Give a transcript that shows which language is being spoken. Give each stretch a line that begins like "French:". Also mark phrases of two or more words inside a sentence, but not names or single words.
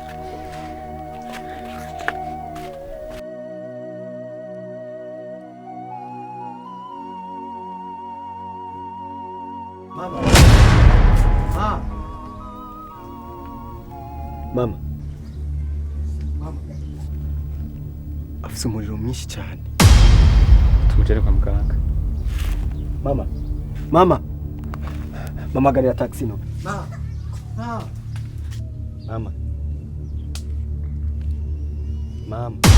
Kinyarwanda: Mama. Mama. Mama. Afise umuriro mwinshi cyane. Tumujere kwa muganga. Mama. Mama. Mama gari ya taxi no. Mama. Mama. Mama.